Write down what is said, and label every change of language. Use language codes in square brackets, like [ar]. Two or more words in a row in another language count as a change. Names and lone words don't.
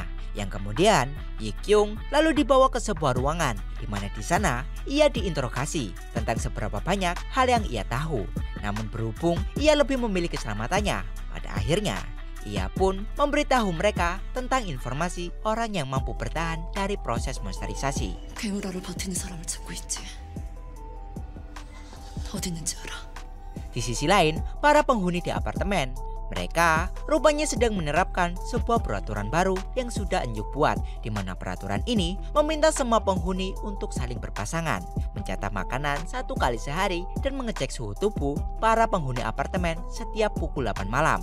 [id] Yang kemudian, Yi-kyung lalu dibawa ke sebuah ruangan di mana di sana ia diinterogasi tentang seberapa banyak hal yang ia tahu. Namun berhubung ia lebih memilih keselamatannya, pada akhirnya ia pun memberitahu mereka tentang informasi orang yang mampu bertahan dari proses monsterisasi. [ko] 괴물화를 버티는 사람을 찾고 있지. 어디 있는지 알아? [id] Di sisi lain, para penghuni di apartemen, mereka rupanya sedang menerapkan sebuah peraturan baru yang sudah Eun-juk buat, di mana peraturan ini meminta semua penghuni untuk saling berpasangan, mencatat makanan 1 kali sehari, dan mengecek suhu tubuh para penghuni apartemen setiap pukul 8 malam.